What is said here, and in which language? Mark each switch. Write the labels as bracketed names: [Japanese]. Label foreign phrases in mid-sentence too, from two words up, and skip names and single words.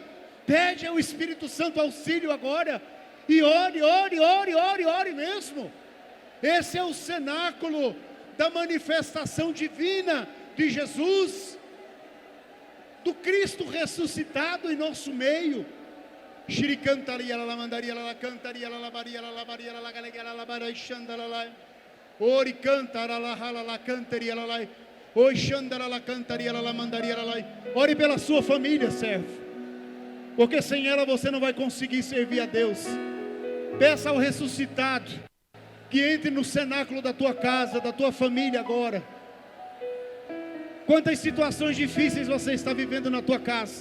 [Portuguese] Pede ao Espírito Santo auxílio agora. E ore mesmo. Esse é o cenáculo da manifestação divina de Jesus, do Cristo ressuscitado em nosso meio. Shiri cantaria la mandaria la cantaria la baria la baria la galega la barai shandala la. Ori cantara la hala la cantaria la. Oi shandala la cantaria la mandaria la. Ore pela sua família, servo. Porque sem ela você não vai conseguir servir a Deus. Peça ao ressuscitado que entre no cenáculo da tua casa, da tua família agora. Quantas situações difíceis você está vivendo na tua casa?